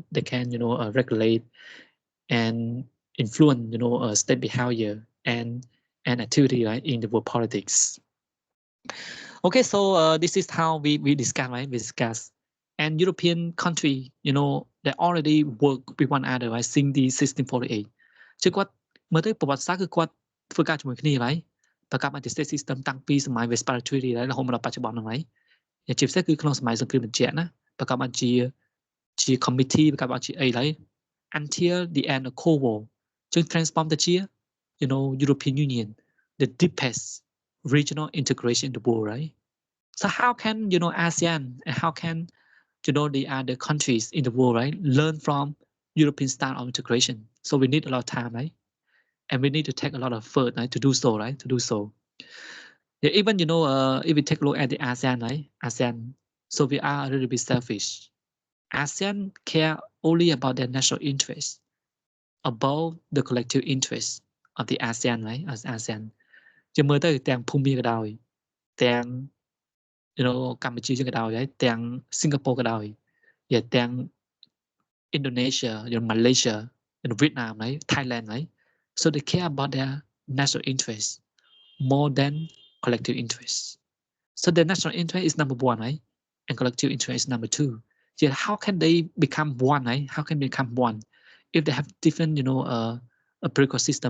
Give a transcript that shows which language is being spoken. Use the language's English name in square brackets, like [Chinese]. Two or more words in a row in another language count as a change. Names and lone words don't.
[English] They can, you know, regulate and influence, you know, state behavior and activity, right, in the world politics. Okay, so this is how we discuss, right? We discuss, And European country, you know, they already work with one another, right? Since the 1648. [Khmer] chứគាត់មើលទៅប្រវត្តិសាស្ត្រគឺគាត់ធ្វើការជាមួយគ្នាហើយប្រកប [English] state system [Khmer] តាំងពីសម័យ Vespertine ហើយរហូតមកដល់បច្ចុប្បន្នហ្នឹងហើយជាពិសេសគឺក្នុងសម័យសង្គ្រាមបញ្ជាក់ណាប្រកបជា committee ប្រកបជាអីហើយ [English] until the end of Cold War [Khmer] จึง transform ទៅជា [English] you know European Union the deepest regional integration in the world, right? So how can, you know, ASEAN and how can, you know, the other countries in the world, right, learn from European style of integration? So we need a lot of time, right? And we need to take a lot of effort, right, to do so, right? To do so. Yeah, even, you know, if we take a look at the ASEAN, right? ASEAN, so we are a little bit selfish. ASEAN care only about their national interests above the collective interests of the ASEAN, right? As ASEAN. [Khmer] ជាមើលទៅទាំងភូមាក៏ដោយទាំង you know កម្ពុជាក៏ដោយហើយទាំង Singapore ក៏ដោយទាំង [English] Indonesia, you know, Malaysia, and Vietnam, right? Thailand, right? So they care about their national interests more than collective interests. So their national interest is number one, right? And collective interest is number two. Yet how can they become one, right? How can they become one if they have different, you know, a political system?